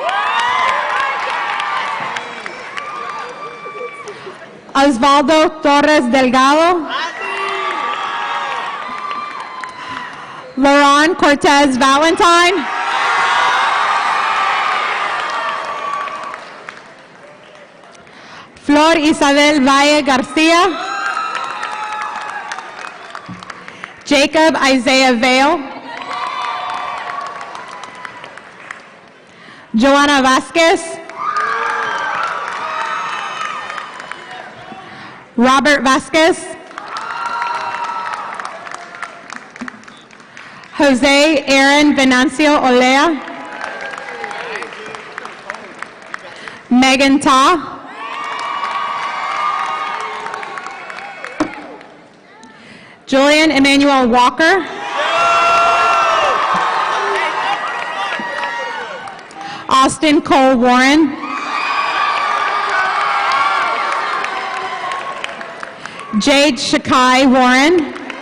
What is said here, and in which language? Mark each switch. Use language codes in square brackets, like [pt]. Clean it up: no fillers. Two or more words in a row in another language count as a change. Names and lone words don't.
[en] Osvaldo Torres Delgado. Lauren Cortez Valentine. Flor Isabel Valle Garcia. Jacob Isaiah Vale. Joanna Vasquez. Robert Vasquez. Jose Aaron Venancio Olea. Megan Ta. Julian Emmanuel Walker. Austin Cole Warren. Jade Shakai Warren.